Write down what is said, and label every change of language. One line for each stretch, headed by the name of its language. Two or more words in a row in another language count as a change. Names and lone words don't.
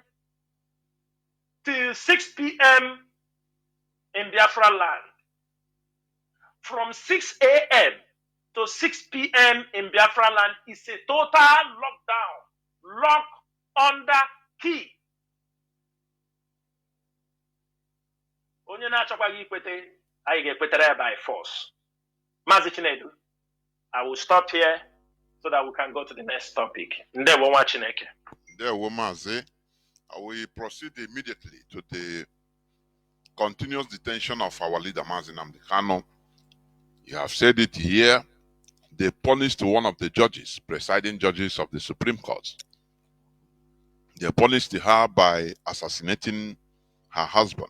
English: till 6 p.m. in Biafra land. From 6 a.m. to 6 p.m. in Biafra land is a total lockdown, lock under key.
Igbo: Onye na-achọkwaghị ikwete, anyị ga-ekwetere
English: by force.
Igbo: Mazi Chinedu,
English: I will stop here so that we can go to the next topic.
Igbo: Ndewo nwa Chineke. Ndewo Mazi.
English: We proceed immediately to the continuous detention of our leader Mazi Nnamdi Kanu. You have said it here. They punished one of the judges, presiding judges of the Supreme Court. They punished her by assassinating her husband.